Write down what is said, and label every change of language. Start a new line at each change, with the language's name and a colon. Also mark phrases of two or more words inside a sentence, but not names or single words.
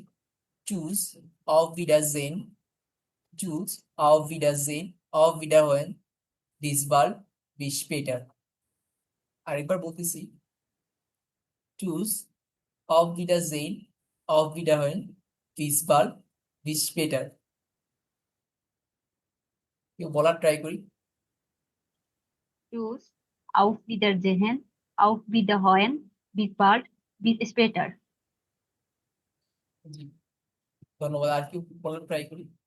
German: Tschüss auf Wiedersehen, Tschüss auf Wiedersehen, auf Wiederhören, bis bald, bis später.
Bangla: আরেকবার বলতেছি
German: Tschüss auf Wiedersehen, auf Wiederhören, bis bald, bis später.
Bangla: কেউ বলার ট্রাই করি।
German: চুজ auf Wiedersehen, auf Wiederhören, bis bald, bis später.
Bangla: জি ধন্যবাদ। আর কেউ বলার ট্রাই করি।